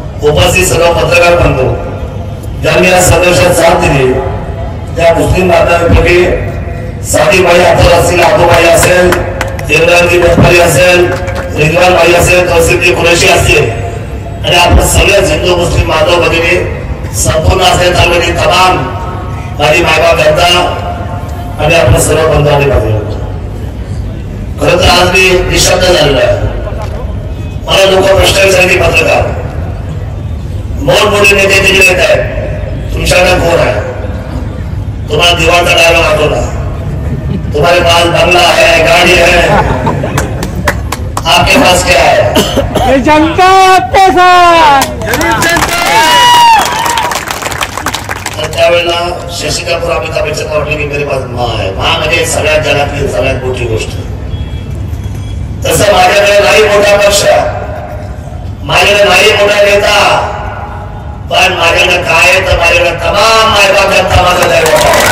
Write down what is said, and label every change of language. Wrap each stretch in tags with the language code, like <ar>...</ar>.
<mr>उपस्थित सर्व पत्रकार बंधू ज्यांनी या संघर्षात साथ दिली, त्या मुस्लिम बांधवांपैकी सादिबाई अख्तर असतील, आबूबाई असेल, इम्रानजी बटपारी असेल, रिजवान भाई असेल, तौसिफजी कुरेशी असतील आणि आपण सगळेच हिंदू मुस्लिम बांधव भगिनी संपूर्ण असलेल्या तालुक्यातील तमाम माझी मायबाप जनता आणि आपण सर्व बंधवांनी बघितलं। खरं तर आज मी निशब्द झालेलो आहे। मला लोक प्रश्न विचारली, पत्रकार मोठमोठे नेते तिथे येत आहेत, तुमच्याकडे कोण आहे? तुम्हाला दिवाळचा डायलॉग आठवला,</mr> <hi>तुम्हारे पास बंगला है, गाड़ी है, आपके पास क्या है? जनता आपके साथ।</hi> <mr>त्यावेळेला शशी कपूर अमिताभ बच्चन वाटले की</mr> <hi>मेरे पास माँ है।</hi> <mr>माँ म्हणजे सगळ्यात जगातली सगळ्यात मोठी गोष्ट। तसं माझ्याकडे नाही मोठा पक्ष, माझ्याकडे नाही मोठा नेता, पण माझ्याकडे काय तर माझ्याकडे तमाम मायबाप जनता माझा दैवत आहे।</mr>